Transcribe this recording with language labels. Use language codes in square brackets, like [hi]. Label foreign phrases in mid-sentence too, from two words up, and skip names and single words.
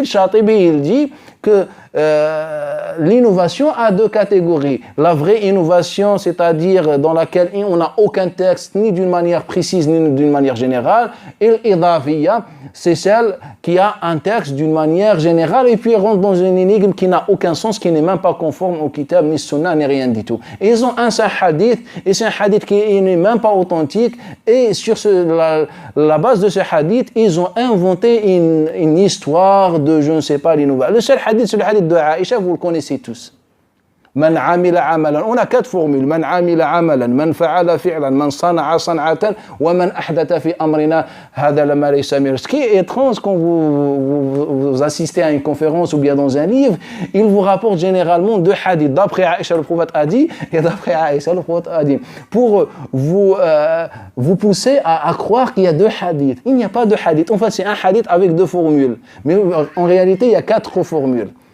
[fr] Shatibi, il dit que l'innovation a deux catégories. La vraie innovation, c'est-à-dire dans laquelle on n'a aucun texte, ni d'une manière précise, ni d'une manière générale. Et l'idafiyya, c'est celle qui a un texte d'une manière générale et puis rentre dans une énigme qui n'a aucun sens, qui n'est même pas conforme au kitab, ni sunnah, ni rien du tout. Et ils ont un seul hadith, et c'est un hadith qui n'est même pas authentique. Et sur la base de ce hadith, ils ont inventé une histoire de je ne sais pas l'innovation. Le seul hadith, c'est le hadith de Aïcha, vous le connaissez tous. [ar] من عمل عملا. [fr] On a 4 formules. [ar] من عمل عملا، من فعل فعلا، من صنع صنعة، ومن أحدث في أمرنا هذا ما ليس من. [fr] Ce qui est étrange quand vous assistez à une conférence ou bien dans un livre, il vous rapporte généralement 2 hadiths. D'après Aïcha, le prophète a dit, et d'après Aïcha, le prophète a dit. Pour vous pousser à croire qu'il y a 2 hadiths. Il n'y a pas de hadith. En fait, c'est un hadith avec 2 formules. Mais en réalité, il y a 4 formules.